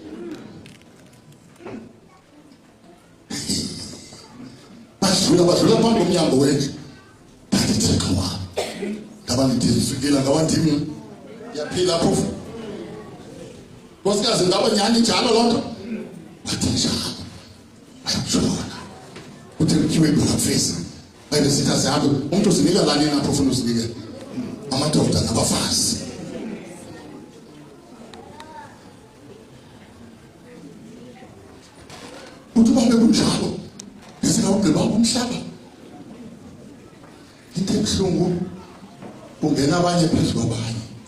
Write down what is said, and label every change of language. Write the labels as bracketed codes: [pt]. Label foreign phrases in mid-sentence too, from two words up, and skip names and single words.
[xh] badlula phambi komnyango wendlu ndanditheka wam ngaba ndifikile ngaba ndim yaphila phofu nkosikazi ngaba nyani njalo loo nto bathi njalo ayakutshona kuthi kutyiwe ibhulafesi bayebesithi azihambe umntu uzinika lani napho ufuna uzinike amadoda nabafazi uthi uba bekunjalo ngesingawugqiba umhlaba into ebuhlungu kungena abanye phezu kwabanye